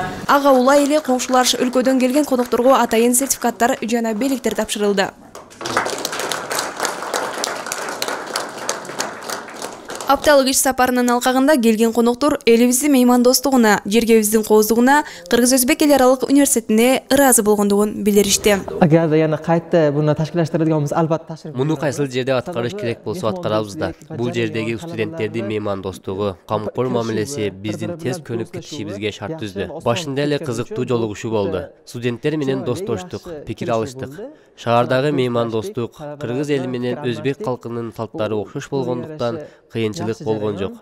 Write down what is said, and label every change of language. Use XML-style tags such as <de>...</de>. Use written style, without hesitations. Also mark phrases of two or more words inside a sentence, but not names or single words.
<ky>Ага улай эле коңшулаш өлкөдөн келген конокторго атайын сертификаттар жана белектер тапшырылды. Апталык иш сапарынын алкагында келген коноктор элибиздин меймандостугуна, жергебиздин кооздугуна, Кыргыз-Өзбек эл аралык университетине ыраазы болгондугун билдиришти.</ky> <uz>Агар yana qayta buni tashkillashtiradiganimiz albatta tashrif.</uz> <ky>Муну кайсыл жерде аткарыш керек болсо аткарабыз да. Бул жердеги студенттердин меймандостугу, камкор мамилеси биздин тез көнүп кетишибизге шарт түздү. Башында эле кызыктуу жолугушуу болду. Студенттер менен достоштук, пикир алыштык. Шаардагы меймандостук кыргыз эли менен өзбек калкынын салттары окшош болгондуктан кыйынчылык болгон жок.</ky>